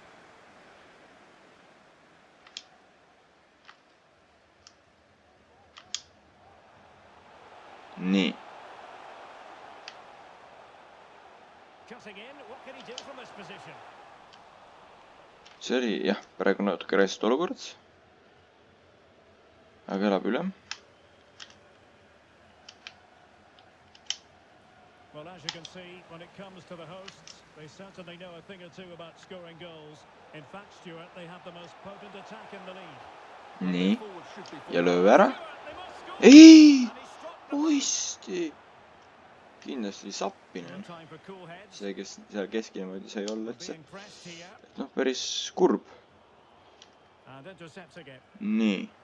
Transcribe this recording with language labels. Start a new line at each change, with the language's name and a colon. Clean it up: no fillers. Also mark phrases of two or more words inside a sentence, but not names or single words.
Estonian: Nii. See oli, jah, praegu natuke räist olukord. Aga elab üle.
English: Well, as you can see, when it comes to the hosts, they certainly know a thing or two about scoring goals. In fact, Stuart, they have the most potent attack in the league.
Estonian: Nii. Ja lööb ära. Ei! Oisti! Kindlasti sappine. See, kes seal keskilmoodi sai olla üldse. Et noh, päris kurb. Nii.